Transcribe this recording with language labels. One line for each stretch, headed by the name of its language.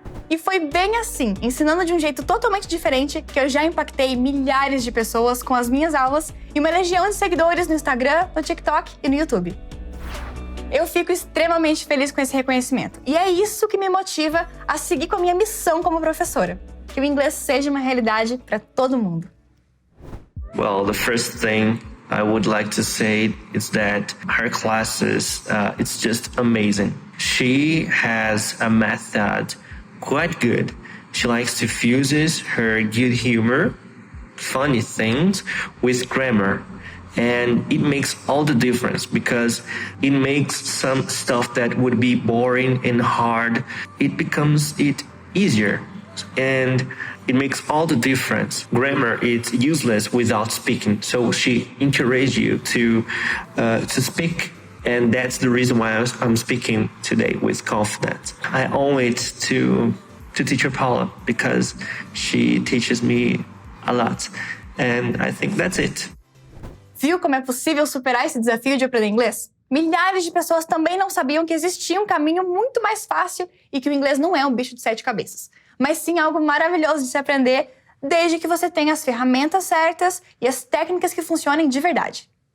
Portuguese: E foi bem assim, ensinando de um jeito totalmente diferente, que eu já impactei milhares de pessoas com as minhas aulas e uma legião de seguidores no Instagram, no TikTok e no YouTube. Eu fico extremamente feliz com esse reconhecimento. E é isso que me motiva a seguir com a minha missão como professora, que o inglês seja uma realidade para todo mundo.
English: Well, the first thing I would like to say is that her classes, it's just amazing. She has a method quite good. She likes to fuse her good humor, funny things with grammar. And it makes all the difference because it makes some stuff that would be boring and hard, it becomes easier. And it makes all the difference. Grammar is useless without speaking, so she encourages you to speak, and that's the reason why I'm speaking today with confidence. I owe it to Teacher Paula because she teaches me a lot, and I think that's it.
Portuguese: Viu como é possível superar esse desafio de aprender inglês? Milhares de pessoas também não sabiam que existia um caminho muito mais fácil e que o inglês não é um bicho de 7 cabeças, mas sim algo maravilhoso de se aprender desde que você tenha as ferramentas certas e as técnicas que funcionem de verdade.